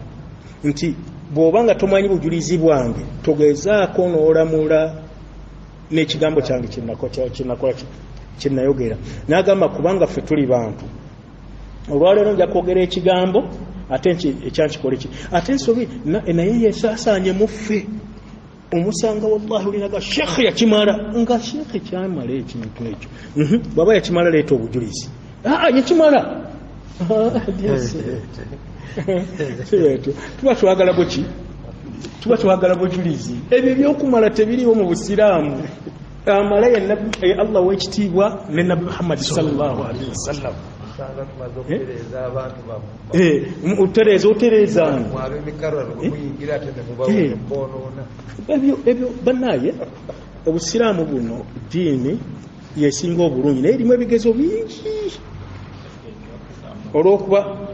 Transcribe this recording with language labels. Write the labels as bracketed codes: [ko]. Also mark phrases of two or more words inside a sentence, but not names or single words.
[lg] nti bw'obanga tomanyi bujulizi bwange togezaako n'olamula n'ekigambo kyange kinakola kinayogera n'agamba kubanga ffe tuli bantu olwaleero nja kwogera ekigambo ate ekyankikola ki ate ensobi naye yesaasaanye mu ffe omusanga wallahi olinaga shekhe yakimala nga shekhe kyamala ekintu ekyo bw'aba yakimala leeta obujulizi yakimala tuba twagala buki tuba twagala bujulizi ebyo byokumala tebiriwo mu busiraamu amala ye Allah w'ekitiibwa ne Nabbi [ar] محمد صلى الله عليه وسلم [lg] otereeza ebyo bannaye obusiraamu buno ddiini yesinga obulungi naye erimu ebigezo bingi olw'okuba